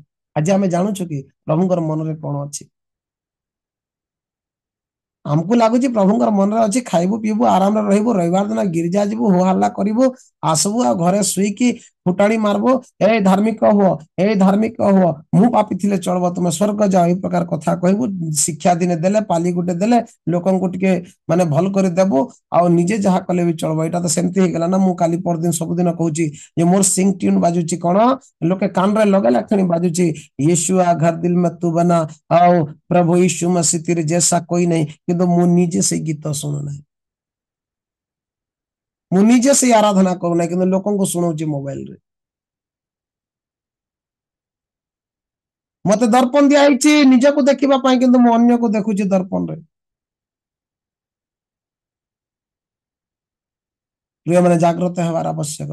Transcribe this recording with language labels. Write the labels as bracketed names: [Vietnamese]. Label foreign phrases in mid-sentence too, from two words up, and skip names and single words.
[Odia] ଆଜି ଆମେ ଜାଣୁଛୁ କି ପ୍ରଭୁଙ୍କର ମନରେ କଣ ଅଛି? ଆମକୁ ଲାଗୁଛି ପ୍ରଭୁଙ୍କର ମନରେ ଅଛି ଖାଇବୁ ପିଇବୁ ଆରାମରେ ରହିବୁ, ରବିବାର ଦିନ ଗିର୍ଜା ଯିବୁ, ହୋ ହାଲ୍ଲା କରିବୁ, ଆସିବୁ ଆଉ ଘରେ ଶୋଇକି ଫୁଟାଣି ମାରବୁ, ଏ ଧାର୍ମିକ ହୁଅ, ଏ ଧାର୍ମିକ ହୁଅ, ମୁଁ ପାପି ଥିଲେ ଚଳବ, ତୁମେ ସ୍ୱର୍ଗ ଯାଅ, ଏଇ ପ୍ରକାର କଥା କହିବୁ। ଶିକ୍ଷା ଦିନେ ଦେଲେ, ପାଲି ଗୋଟେ ଦେଲେ, ଲୋକଙ୍କୁ ଟିକେ ମାନେ ଭଲ କରି ଦେବୁ, ଆଉ ନିଜେ ଯାହା କଲେ ବି ଚଳବ। ଏଇଟା ତ ସେମିତି ହେଇଗଲା ନା। ମୁଁ କାଲି ପରଦିନ ସବୁଦିନ କହୁଛି ଯେ ମୋର ସିଙ୍ଗ ଟ୍ୟୁନ୍ ବାଜୁଛି କଣ, ଲୋକେ କାନରେ ଲଗେଇଲା କ୍ଷଣି ବାଜୁଛି [Hindi] यीशु आ घर दिल में तू बना, [Odia] ଆଉ ପ୍ରଭୁ [Hindi] यीशु मसीह तेरे जैसा कोई नहीं। [Odia] କିନ୍ତୁ ମୁଁ ନିଜେ ସେଇ ଗୀତ ଶୁଣୁନାହିଁ, ମୁଁ ନିଜେ ସେଇ ଆରାଧନା କରୁନାହିଁ, କିନ୍ତୁ ଲୋକଙ୍କୁ ଶୁଣଉଛି ମୋବାଇଲରେ। ମତେ ଦର୍ପଣ ଦିଆହେଇଛି ନିଜକୁ ଦେଖିବା ପାଇଁ, କିନ୍ତୁ ମୁଁ ଅନ୍ୟକୁ ଦେଖୁଛି ଦର୍ପଣରେ। ପ୍ରିୟମାନେ ଜାଗ୍ରତ ହେବାର ଆବଶ୍ୟକ।